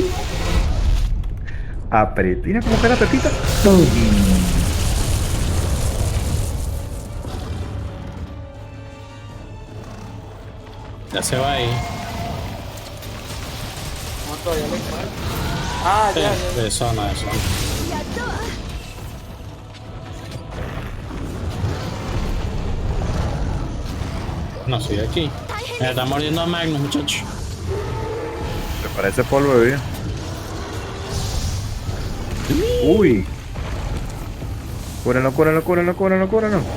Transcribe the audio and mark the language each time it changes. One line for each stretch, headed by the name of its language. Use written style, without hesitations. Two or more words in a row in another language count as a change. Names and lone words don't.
Spanish: Aprieta. Mira cómo pega Pepita. Ya se va ahí. No, todavía le falta. Ah, Sí, ya, ya. de zona, de zona.
Japanese: やったわ
Spanish: No, soy aquí. Me está mordiendo a Magnus, muchacho. Me parece polvo de vida. Uy. Cúrenlo, cúrenlo, cúrenlo, cúrenlo, cúrenlo.